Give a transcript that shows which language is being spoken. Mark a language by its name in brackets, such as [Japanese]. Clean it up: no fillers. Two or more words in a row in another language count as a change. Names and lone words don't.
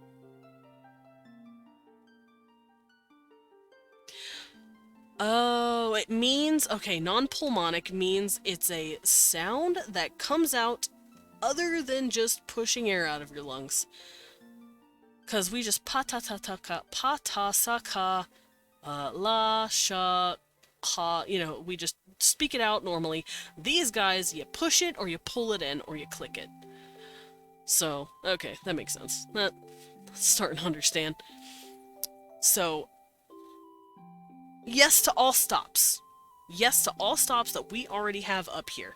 [English] Oh, it means, okay, non-pulmonic means it's a sound that comes out other than just pushing air out of your lungs. Because we just pa-ta-ta-ta-ka, pa-ta-sa-ka, la, sha, ha, you know, we just speak it out normally. These guys, you push it, or you pull it in, or you click it. So, okay, that makes sense. That's starting to understand. So... yes to all stops. Yes to all stops that we already have up here.